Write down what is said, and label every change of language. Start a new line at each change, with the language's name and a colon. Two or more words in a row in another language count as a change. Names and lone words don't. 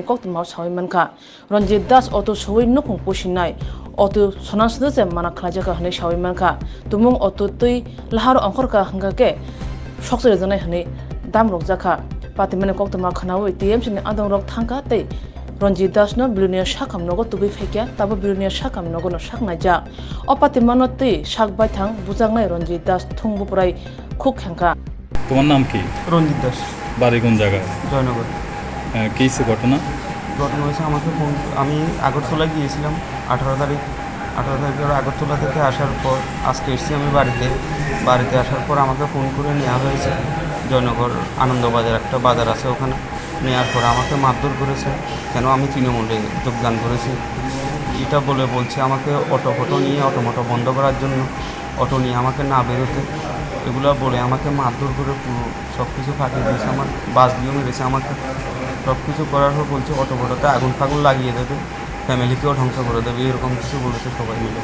Kok Borok: koktmaw sawi manka Ranjit Das auto soi nokung pusinai auto sonasde je mana khlajaka hani sawi manka tumung auto tui lahar angkorka hangake sokse janai hani dam rokjaka patimane koktma khanawi TMC ni adong rok thangka tei Ranjit Das no bilunia sakam nogo tubi fekya tabo bilunia sakam nogo no saknaja o patimano tei sakbai thang bujangnai Ranjit Das thungbu prai khuk khangka
Bangla: তোমার নাম কি? রঞ্জিত দাস, বাড়ি কোন জায়গায়? জয়নগর। কি হয়েছে ঘটনা? ঘটনা হয়েছে আমাকে আমি আগরতলায় গিয়েছিলাম 18 তারিখে আগরতলা থেকে আসার পর আজকে এসেছি আমি বাড়িতে আসার পর আমাকে ফোন করে নেওয়া হয়েছে জয়নগর আনন্দবাজার একটা বাজার আছে ওখানে নেওয়ার পর আমাকে মারধর করেছে কেন আমি তৃণমূলে যোগদান করেছি এটা বলছে আমাকে অটো নিয়ে অটো বন্ধ করার জন্য অটো নিয়ে আমাকে না বেরোতে এগুলো বলে আমাকে মারধর করে পুরো সব কিছু ফাটিয়ে দিয়েছে আমার বাস দিয়েও মেরেছে আমাকে সব কিছু করার পর বলছে অটোতে আগুন ফাগুন লাগিয়ে দেবে ফ্যামিলিকেও ধ্বংস করে দেবে এরকম কিছু বলেছে সবাই মিলে।